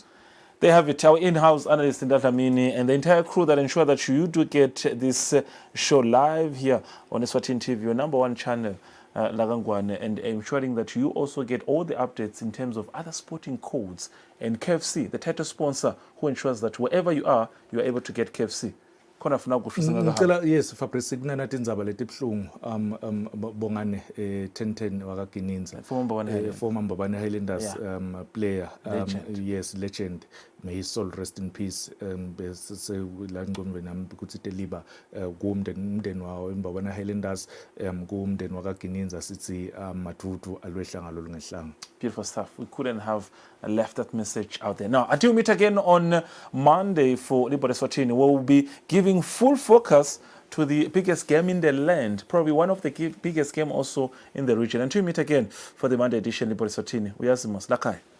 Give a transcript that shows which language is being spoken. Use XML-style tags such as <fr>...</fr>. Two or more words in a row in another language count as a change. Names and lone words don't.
<en>They have it, our in-house analyst in Datamini and the entire crew that ensure that you do get this show live here on Eswatini TV, your #1 channel, Lagangwane, and ensuring that you also get all the updates in terms of other sporting codes and KFC, the title sponsor, who ensures that wherever you are able to get KFC. Yes,</en> <ss>Fabrice kunanathi indzaba letibhlungu bongane 1010 wakaGininza,</ss> <en>former Mbabane Highlanders player, yes, legend. May his soul rest in peace.</en> <ss>La ngqondweni nami ukuthi deliver kumndeni wawo iMbabane Highlanders, kumndeni wakaGininza sithi madudu alwehlanga lo lungehlanga.</ss> <en>Beautiful stuff. We couldn't have left that message out there. Now, until we meet again on Monday for Libo Eswatini, we'll be giving full focus to the biggest game in the land, probably one of the biggest game also in the region. Until we meet again for the Monday edition Libo Eswatini, we are Zimos Lakai.</en>